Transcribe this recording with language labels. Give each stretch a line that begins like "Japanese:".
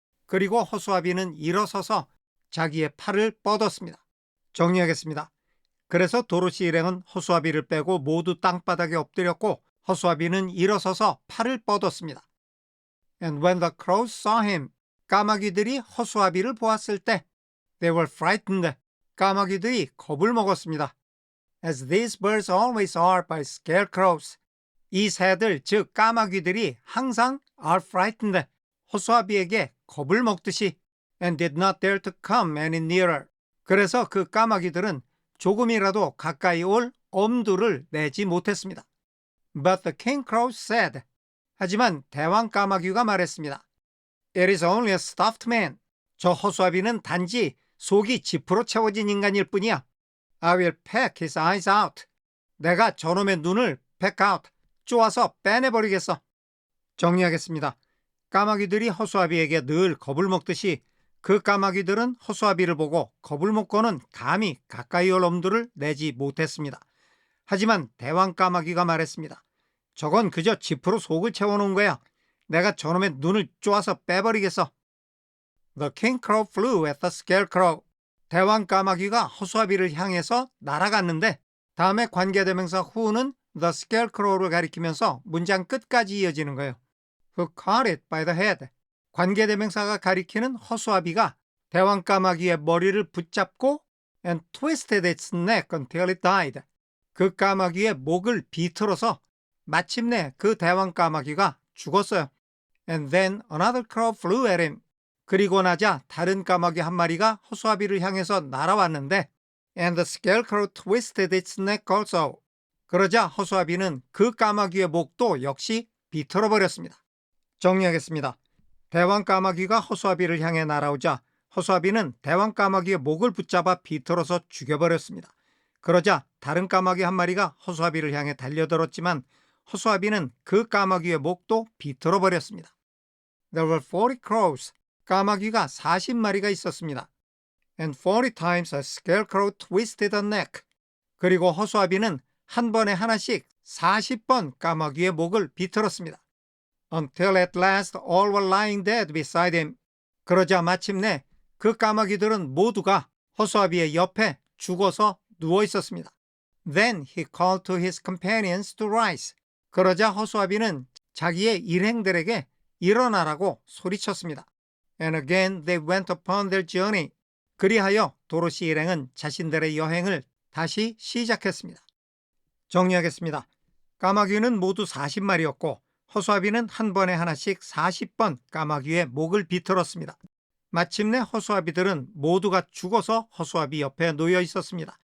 Korean: 그리고 허수아비는 일어서서 자기의 팔을 뻗었습니다. 정리하겠습니다. 그래서 도로시 일행은 허수아비를 빼고 모두 땅바닥에 엎드렸고 허수아비는 일어서서 팔을 뻗었습니다.
English: And when the crows saw him,
Korean: 까마귀들이 허수아비를 보았을 때
English: they were frightened.
Korean: 까마귀들이 겁을 먹었습니다.
English: As these birds always are by scarecrows.
Korean: 이 새들, 즉 까마귀들이 항상
English: are frightened.
Korean: 허수아비에게 겁을 먹듯이
English: and did not dare to come any nearer.
Korean: 그래서 그 까마귀들은 조금이라도 가까이 올 엄두를 내지 못했습니다.
English: But the king crow said.
Korean: 하지만 대왕 까마귀가 말했습니다.
English: It is only a stuffed man.
Korean: 저 허수아비는 단지 속이 지프로 채워진 인간일 뿐이야.
English: I will peck his eyes out.
Korean: 내가 저놈의 눈을
English: peck out,
Korean: 쪼아서 빼내버리겠어. 정리하겠습니다. 까마귀들이 허수아비에게 늘 겁을 먹듯이 그 까마귀들은 허수아비를 보고 겁을 먹고는 감히 가까이 올 엄두를 내지 못했습니다. 하지만 대왕 까마귀가 말했습니다. 저건 그저 지프로 속을 채워놓은 거야. 내가 저놈의 눈을 쪼아서 빼버리겠어.
English: The king crow flew at the scarecrow.
Korean: 대왕 까마귀가 허수아비를 향해서 날아갔는데 다음에 관계대명사 who는 the scarecrow를 가리키면서 문장 끝까지 이어지는 거예요.
English: Who caught it by the head.
Korean: 관계대명사가 가리키는 허수아비가 대왕 까마귀의 머리를 붙잡고
English: and twisted its neck until it died.
Korean: 그 까마귀의 목을 비틀어서 마침내 그 대왕 까마귀가 죽었어요.
English: And then another crow flew at him.
Korean: 그리고 나자 다른 까마귀 한 마리가 허수아비를 향해서 날아왔는데
English: and the scarecrow twisted its neck also.
Korean: 그러자 허수아비는 그 까마귀의 목도 역시 비틀어버렸습니다. 정리하겠습니다. 대왕 까마귀가 허수아비를 향해 날아오자 허수아비는 대왕 까마귀의 목을 붙잡아 비틀어서 죽여버렸습니다. 그러자 다른 까마귀 한 마리가 허수아비를 향해 달려들었지만 허수아비는 그 까마귀의 목도 비틀어버렸습니다.
English: There were 40 crows.
Korean: 까마귀가 40마리가 있었습니다.
English: And 40 times a scarecrow twisted a neck.
Korean: 그리고 허수아비는 한 번에 하나씩 40번 까마귀의 목을 비틀었습니다.
English: Until at last all were lying dead beside him.
Korean: 그러자 마침내 그 까마귀들은 모두가 허수아비의 옆에 죽어서 누워 있었습니다.
English: Then he called to his companions to rise.
Korean: 그러자 허수아비는 자기의 일행들에게 일어나라고 소리쳤습니다.
English: And again they went upon their journey.
Korean: 그리하여 도로시 일행은 자신들의 여행을 다시 시작했습니다. 정리하겠습니다. 까마귀는 모두 40마리였고 허수아비는 한 번에 하나씩 40번 까마귀의 목을 비틀었습니다. 마침내 허수아비들은 모두가 죽어서 허수아비 옆에 놓여 있었습니다.